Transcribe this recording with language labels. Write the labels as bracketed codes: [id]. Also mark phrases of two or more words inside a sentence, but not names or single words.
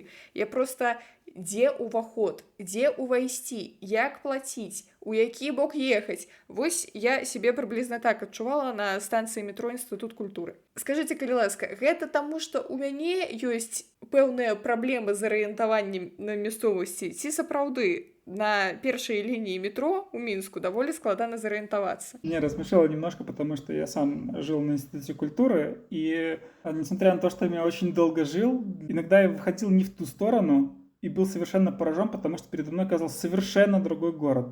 [be] Я проста, дзе ўваход, дзе ўвайсці, як плаціць, у які бок ехаць. Вось я сябе прыблізна так адчувала на станцыі метро Інстытут культуры. Скажыце, калі ласка, гэта таму, што ў мяне ёсць пэўныя праблемы з арыентаваннем на мясцовасці, ці сапраўды [ru] на первой линии метро [be] у Минску довольно складно зарієнтуватися? [ru] Меня рассмешило немножко, потому что я сам жил на Институте культуры, и несмотря на то, что я очень долго жил, иногда я выходил не в ту сторону и был совершенно поражен, потому что передо мной оказался совершенно другой город.